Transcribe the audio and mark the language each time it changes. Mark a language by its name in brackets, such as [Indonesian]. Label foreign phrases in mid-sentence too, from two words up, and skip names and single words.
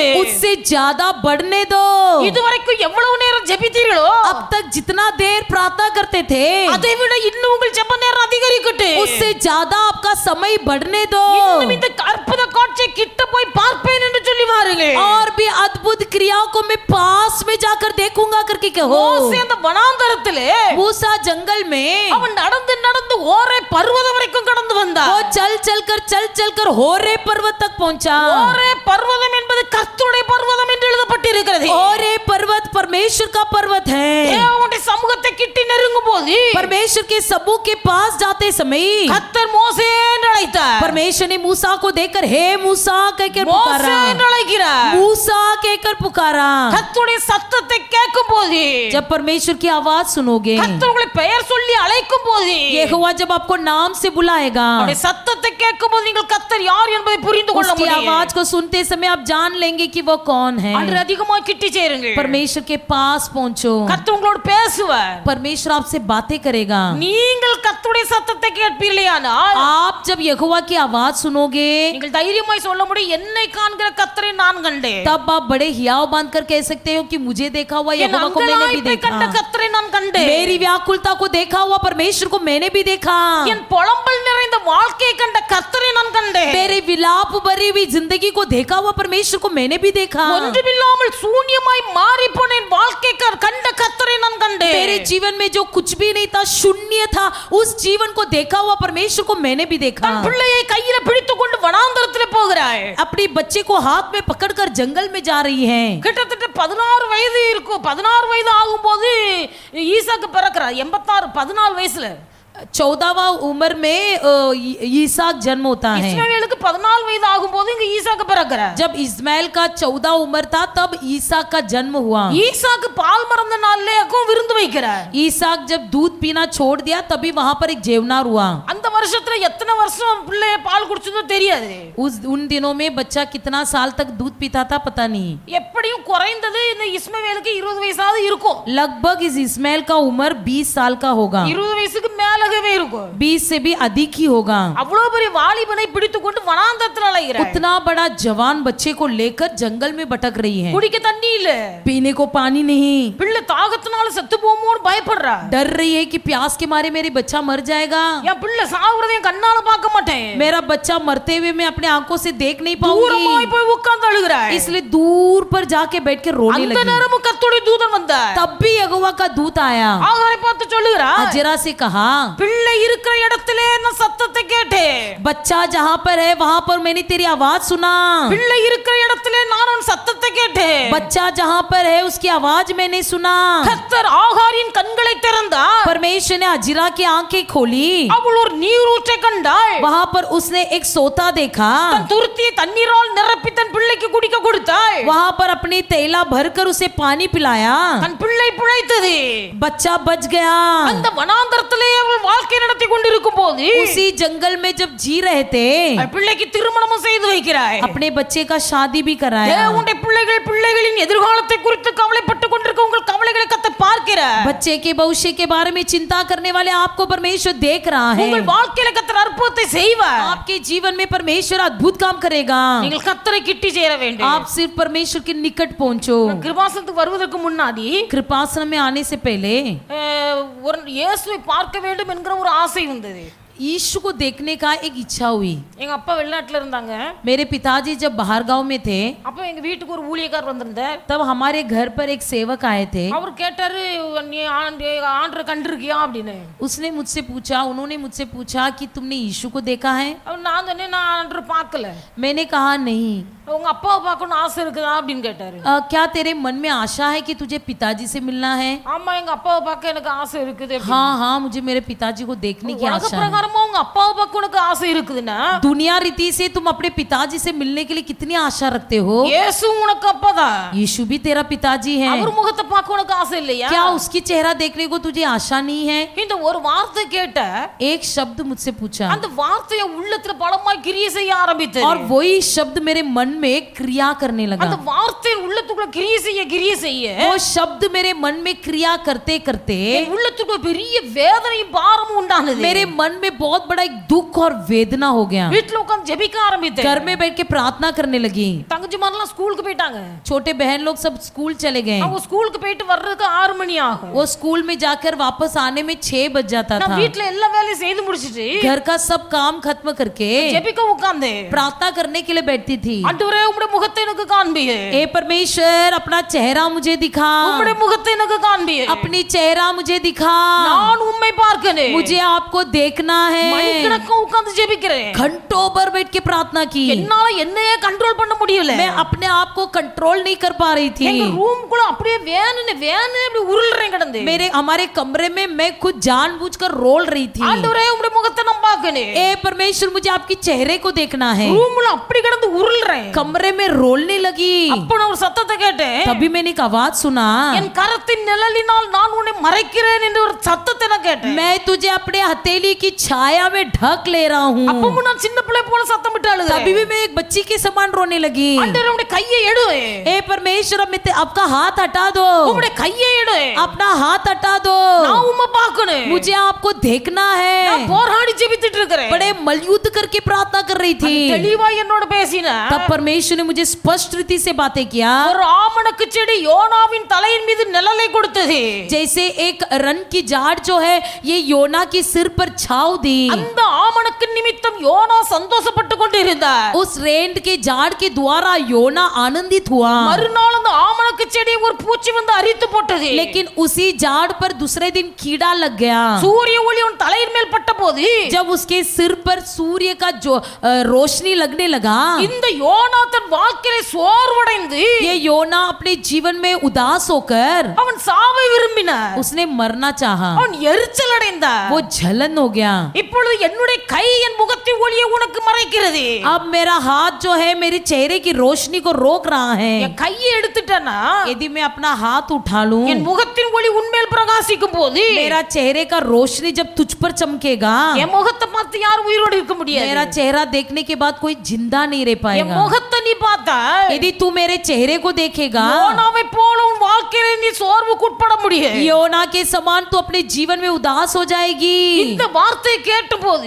[Hindi] उससे ज्यादा बढ़ने दो। [Tamil] இதுவரைக்கும் எவ்வளவு நேரம் ஜெபித்தீர்களோ [Hindi] अब तक जितना देर प्रार्थना करते थे [Tamil] அதை விட இன்னும் உங்கள் ஜெப நேரம் அதிகரிக்கட்டு। [Hindi] उससे ज्यादा आपका समय बढ़ने दो। [Tamil] இன்னும் இந்த அற்புத காட்சியை கிட்ட போய் பார்ப்பேன் என்று சொல்லி வாருங்கள்। [Hindi] और भी अद्भुत क्रियाओं को मैं पास में जाकर देखूंगा करके कहो। [Tamil] மோசே அந்த வனாந்தரத்திலே [Hindi] मूसा जंगल में [Tamil] அவன் நடந்து நடந்து ஓரே பர்வதம் வரைக்கும் கடந்து வந்தான்। [Hindi] वो चल चल कर होरे पर्वत तक पहुंचा। [Tamil] ஓரே பர்வதம் என்பது கர்த்தருடைய பர்வதம் என்று எழுதப்பட்டிருக்கிறது। [Hindi] होरे पर्वत परमेश्वर का पर्वत है। [Tamil] தேவனுடைய சமூகத்தை கிட்டி நெருங்கும் போது [Hindi] परमेश्वर के समूह के पास जाते समय [Tamil] கர்த்தர் மோசே என்று அழைத்தார்। [Hindi] परमेश्वर ने मूसा को देखकर हे मूसा कहकर [Tamil] மோசே [Hindi] पुकारा, [Tamil] என்று அழைக்கிறார்। [Hindi] मूसा कहकर पुकारा। [Tamil] கர்த்தருடைய சத்தத்தை கேட்கும் போது, [Hindi] जब परमेश्वर की आवाज सुनोगे, [Tamil] கர்த்தர் உங்களை பெயர் சொல்லி அழைக்கும் போது, [Hindi] यहोवा जब आपको नाम से बुलाएगा, [Tamil] அவருடைய சத்தத்தை கேட்கும் போது நீங்கள் கர்த்தர் யார் என்பதை புரிந்து கொள்ள [Hindi] उसकी [Tamil] முடியும்। [Hindi] आवाज को सुनते समय आप जान लेंगे कि वो कौन है। [Tamil] அன்று அதிகமாக கிட்டி சேருங்க, [Hindi] परमेश्वर के पास पहुंचो, [Tamil] கர்த்தர் உங்களோடு பேசுவார்। [Hindi] परमेश्वर आपसे बातें करेगा। [Tamil] நீங்கள் கர்த்தருடைய சத்தத்தை கேட்பீர்களேயானால் [Hindi] आप जब यहोवा की आवाज सुनोगे [Tamil] நீங்கள் தைரியமாய் சொல்ல முடியும், என்னை காண்கிற கர்த்தரை நான் கண்டேன், [Hindi] तब आप बड़े हियाव बांध कर कह सकते हो कि मुझे देखा हुआ [Tamil] என் [Hindi] यहोवा को मैंने भी [Tamil] அங்கலாய்ப்பை கண்ட [Hindi] देखा, [Tamil] கர்த்தரை நான் கண்டேன், [Hindi] मेरी व्याकुलता को देखा हुआ परमेश्वर को मैंने भी देखा, [Tamil] என் புலம்பல் நிறைந்த வாழ்க்கையை கண்ட கர்த்தரை நான் கண்டேன், [Hindi] मेरे विलाप भरी हुई जिंदगी को देखा हुआ परमेश्वर को मैंने भी देखा, [Tamil] ஒன்றுமில்லாமல் சூன்யமாய் மாறி போன என் வாழ்க்கை கண்ட கர்த்தரை நான் கண்டேன், [Hindi] मेरे जीवन में जो कुछ भी नहीं था, शून्य था, उस जीवन को देखा हुआ परमेश्वर को मैंने भी देखा। [Tamil] தன் பிள்ளையை கையில பிடித்துக் கொண்டு வனாந்தரத்திலே போகிறாய், [Hindi] अपने बच्चे को हाथ में पकड़कर जंगल में जा रही है। [Tamil] கிட்டத்தட்ட 16 வயது இருக்கும், 16 வயது ஆகும்போது ஈசாக்கு பிறக்கிறார், 86 14 வயசுல [Hindi] 14वां उम्र में ईसाक जन्म होता है। [Tamil] இஸ்மாவேலுக்கு 14 வயது ஆகும்போது இங்க ஈசாக்கு பிறக்கிறார். [Hindi] जब इस्माइल का 14 उम्र था तब ईसाक का जन्म हुआ। [Tamil] ஈசாக்கு பால் மறந்த நாள்ல யாக்கோபு விருந்து வைக்கிறார். [Hindi] ईसाक जब दूध पीना छोड़ दिया तभी वहां पर एक जेवनार हुआ। [Tamil] அந்த வருஷத்துல எத்தனை வருஷம் பிள்ளை பால் குடிச்சதோ தெரியாது. [Hindi] उन दिनों में बच्चा कितना साल तक दूध पीता था पता नहीं। [Tamil] எப்படியும் குறைந்தது இந்த இஸ்மாவேலுக்கு 20 வயசாவது இருக்கும். [Hindi] लगभग इस इस्माइल का उम्र 20 साल का होगा। [Tamil] 20 வயசுக்கு மேலவே இருக்கும். [Hindi] 20 से भी अधिक ही होगा। [Tamil] அவ்வளவு பெரிய வாலிபனை பிடித்து கொண்டு வனாந்தரத்துல அலைகிறார். [Hindi] उतना बड़ा जवान बच्चे को लेकर जंगल में भटक रही है। [Tamil] குடிக்க தண்ணி இல்ல, [Hindi] पीने को पानी नहीं। [Tamil] பிள்ளை தாகத்தினால செத்து போகுமோன்னு பயப்படுறா. [Hindi] डर रही है कि प्यास के मारे मेरी बच्चा मर जाएगा। [Tamil] என் பிள்ளை சாவுறதை என் கண்ணால பார்க்க மாட்டேன். [Hindi] मेरा बच्चा मरते हुए मैं अपने आंखों से देख नहीं पाऊंगी। [Tamil] தூரமாய் போய் உட்கார்ந்து அழுகிறாய். [Hindi] इसलिए दूर पर जाके बैठ के रोने [Tamil] அந்த [Hindi] लगी। [Tamil] நேரமும் கர்த்தருடைய தூதன் வந்தார். [Hindi] तब भी यहोवा का दूत आया। [Tamil] ஆகாரை பார்த்து சொல்லுகிறார், [Hindi] अजरा से कहा, [Tamil] பிள்ளை இருக்கிற இடத்திலே நான் சத்தத்தை கேட்டேன். [Hindi] बच्चा जहाँ पर है वहां पर मैंने तेरी आवाज सुना। [Tamil] பிள்ளை இருக்கிற இடத்திலே நான் உன் சத்தத்தை கேட்டேன். [Hindi] बच्चा जहाँ पर है उसकी आवाज मैंने सुना। [Tamil] கர்த்தர் ஆகாரின் கண்களை திறந்தார். [Hindi] परमेश्वर ने अजरा की आंखें खोली। [Tamil] அவள் ஒரு நீரூற்றை கண்டாள். [Hindi] वहां पर उसने एक सोता देखा। [Tamil] தன் துருத்தியை தண்ணீரால் நிரப்பி தன் பிள்ளைக்கு குடிக்க கொடுத்தாள். [Hindi] वहां पर अपनी तेला भरकर उसे पानी पिलाया। [Tamil] தன் பிள்ளை பிழைத்தது. [Hindi] बच्चा बच गया। [Tamil] அந்த வனாந்தரத்திலே அவள் வாழ்க்கை நடத்தி கொண்டிருக்கும் போது [Hindi] उसी जंगल में जब जी रहे थे [Tamil] அவள் பிள்ளைக்கு திருமணமும் செய்து வைக்கிறாய். [Hindi] अपने बच्चे का शादी भी कराया। [Tamil] தேவனுடைய பிள்ளைகளின் எதிர்காலத்தை குறித்து கவலைப்பட்டு கொண்டிருக்க உங்கள் கவலைகளை கர்த்தர் பார்க்கிறார். [Hindi] बच्चे के भविष्य के बारे में चिंता करने वाले आपको परमेश्वर देख रहा है। [Tamil] உங்கள் வாழ்க்கையில கர்த்தர் அற்புதத்தை செய்வார். [Hindi] आपके जीवन में परमेश्वर अद्भुत काम करेगा। [Tamil] நீங்கள் கர்த்தரை கிட்டி சேர வேண்டும். [Hindi] आप सिर्फ परमेश्वर के निकट पहुंचो। [Tamil] கிருபாசனத்துக்கு வருவதற்கு முன்னாடி [Hindi] कृपासन में आने से पहले [Tamil] ஒரு இயேசுவை பார்க்க வேண்டும் என்கிற ஒரு ஆசை வந்தது. [Hindi] यीशु को देखने का एक इच्छा हुई। [Tamil] எங்க அப்பா வெளிநாட்டுல இருந்தாங்க. [Hindi] मेरे पिताजी जब बाहर गांव में थे [Tamil] அப்ப எங்க வீட்டுக்கு ஒரு ஊழியக்காரர் வந்திருந்தார். [Hindi] तब हमारे घर पर एक सेवक आए थे। [Tamil] அவர் கேட்டாரு, நீ ஆண்டரை கண்டிருக்கியா அப்படின்னு. [Hindi] उसने मुझसे पूछा, उन्होंने मुझसे पूछा कि तुमने यीशु को देखा है? [Tamil] நான் சொன்னேன், நான் ஆண்டரை பார்க்கல. [Hindi] मैंने कहा नहीं। [Tamil] உங்க அப்பாவை பார்க்கணும் ஆசை இருக்குதா அப்படின்னு கேட்டாரு. [Hindi] क्या तेरे मन में आशा है कि तुझे पिताजी से मिलना है? [Tamil] ஆமா, எங்க அப்பாவை பார்க்க எனக்கு ஆசை இருக்குது. [Hindi] हाँ हाँ, मुझे मेरे पिताजी को देखने की आशा है। [Tamil] பிரகாரமா உங்க அப்பாவை பார்க்க உனக்கு ஆசை இருக்குதுன்னா [Hindi] दुनिया रीति से तुम अपने पिताजी से मिलने के लिए कितनी आशा रखते हो? [Tamil] இயேசு உனக்கு அப்பாதான். [Hindi] यीशु भी तेरा पिताजी है। [Tamil] அவர் முகத்தை பார்க்க உனக்கு ஆசை இல்லையா? [Hindi] क्या उसकी चेहरा देखने को तुझे आशा नहीं है? [Tamil] இந்த ஒரு வார்த்தை கேட்ட [Hindi] एक शब्द मुझसे पूछा [Tamil] அந்த வார்த்தையை உள்ளத்துல பலமாய் கிரியை செய்ய ஆரம்பித்தது. [Hindi] और वही शब्द मेरे मन में क्रिया करने लगा। [Tamil] அந்த வார்த்தை உள்ளத்துக்குள்ள கிரியை செய்ய [Hindi] वो शब्द मेरे मन में क्रिया करते करते [Tamil] என் உள்ளத்துக்குள்ள பெரிய வேதனையும் பாரமும் உண்டானது. [Hindi] मेरे मन में बहुत बड़ा एक दुख और वेदना हो गया। [Tamil] வீட்ல உட்கார்ந்து ஜெபிக்க ஆரம்பித்தேன். [Hindi] घर में बैठ के प्रार्थना करने लगी। [Tamil] தங்கச்சிமாரெல்லாம் ஸ்கூலுக்கு போயிட்டாங்க. [Hindi] छोटे बहन लोग सब स्कूल चले गए। [Tamil] அவங்க ஸ்கூலுக்கு போயிட்டு வர்றதுக்கு 6 மணி ஆகும். [Hindi] वो स्कूल में जाकर वापस आने में 6 बज जाता था। [Tamil] நான் வீட்ல எல்லா வேலையும் செய்து முடிச்சிட்டு [Hindi] घर का सब काम खत्म करके [Tamil] ஜெபிக்க உட்கார்ந்தேன். [Hindi] प्रार्थना करने के लिए बैठती थी। [Tamil] ஆண்டவரே உம்முடைய முகத்தை எனக்கு காண்பியே. [Hindi] ए परमेश्वर, अपना चेहरा मुझे दिखा। [Tamil] உம்முடைய முகத்தை எனக்கு காண்பியே. [Hindi] अपनी चेहरा मुझे दिखा। [Tamil] நான் உம்மை பார்க்கணும். [Hindi] मुझे आपको देखना है। [Tamil] மணிக்கணக்கா உட்கார்ந்து ஜெபிக்கிறேன். [Hindi] घंटों भर बैठ के प्रार्थना की। [Tamil] என்னால என்னையே கண்ட்ரோல் பண்ண முடியல. [Hindi] मैं अपने आप को कंट्रोल नहीं कर पा रही थी। [Tamil] எங்க ரூம்க்குள்ள அப்படியே வேணுனே அப்படி உருள்றேன் கிடந்து. [Hindi] हमारे कमरे में मैं खुद जानबूझकर रोल रही थी। [Tamil] ஆண்டவரே உம்முடைய முகத்தை நான் பார்க்கணும். [Hindi] ए परमेश्वर, मुझे आपकी चेहरे को देखना है। [Tamil] ரூம்ல அப்படி கிடந்து உருள்றேன். [Hindi] कमरे में रोलने लगी। [Tamil] அப்ப நான் ஒரு சத்தத்தை கேட்டேன். [Hindi] तभी मैंने एक आवाज सुना, [Tamil] என் கரத்தின் நிழலினால் நான் உன்னை மறைக்கிறேன் என்று ஒரு சத்தத்தை நான் கேட்டேன். [Hindi] मैं तुझे अपने हथेली की छाया में ढक ले रहा हूँ। [Tamil] அப்பவும் நான் சின்ன பிள்ளை போல சத்தம் விட்டு அழுகிறேன். [Hindi] तभी भी मैं एक बच्ची के समान रोने लगी। [Tamil] ஆண்டவரே உம்முடைய கையை எடு. [Hindi] ए परमेश्वर, आपका हाथ हटा दो। [Tamil] உம்முடைய கையை எடு. [Hindi] अपना हाथ हटा दो। [Tamil] நான் உம்மை பார்க்கணும். [Hindi] मुझे आपको देखना है। [Tamil] நான் போராடி ஜெபித்துட்டு இருக்கிறேன். [Hindi] बड़े मलयुद्ध करके प्रार्थना कर रही थी। [Tamil] தெளிவா என்னோட பேசினா [Hindi] तब परमेश्वर ने मुझे स्पष्ट रीति से बातें किया। [Tamil] ஒரு ஆமணக்கு செடி யோனாவின் தலையின் மீது நிழலை கொடுத்தது. [Hindi] जैसे एक रन की झाड़ जो है ये योना की सिर पर छाव दी। [Tamil] அந்த ஆமணக்கு நிமித்தம் யோனா சந்தோஷப்பட்டு கொண்டிருந்தார். [Hindi] उस रेंट के झाड़ के द्वारा योना आनंदित हुआ। [Tamil] மறுநாள் அந்த ஆமணக்கு செடியை ஒரு பூச்சி வந்து அரித்து போட்டது. [Hindi] लेकिन उसी झाड़ पर दूसरे दिन कीड़ा लग गया। [Tamil] சூரிய ஒளி அவன் தலையின் மேல் பட்டபோது [Hindi] जब उसके सिर पर सूर्य का जो रोशनी लगने लगा, [Tamil] இந்த யோனா தன் வாழ்க்கையில சோர்வடைந்து [Hindi] ये योना अपने जीवन में उदास होकर [Tamil] அவன் சாவை விரும்பினான். [Hindi] उसने मरना चाहा, [Tamil] அவன் எரிச்சல் அடைந்தான். [Hindi] वो जलन हो गया। [Tamil] இப்பொழுது என்னுடைய கை என் முகத்தின் ஒளியை உனக்கு மறைக்கிறது. [Hindi] अब मेरा हाथ जो है मेरे चेहरे की रोशनी को रोक रहा है। [Tamil] என் கையை எடுத்துட்டேன்னா [Hindi] यदि मैं अपना हाथ उठा लूं, [Tamil] என் முகத்தின் ஒளி உன்மேல் பிரகாசிக்கும் போது [Hindi] मेरा चेहरे का रोशनी जब तुझ पर चमकेगा, [Tamil] என் முகத்தை பார்த்து யார் உயிரோடு இருக்க முடியாது. [Hindi] मेरा चेहरा देखने के बाद कोई जिंदा नहीं रह [Tamil] என் [Hindi] पाएगा। [Tamil] முகத்தை நீ பார்த்தா [Hindi] यदि तू मेरे चेहरे को देखेगा, [Tamil] யோனாவை போல உன் வாழ்க்கையில நீ சோர்வுக்கு உட்பட முடியாது. [Hindi] योना के समान तू अपने जीवन में उदास हो जाएगी। [Tamil] இந்த வார்த்தையை கேட்டபோது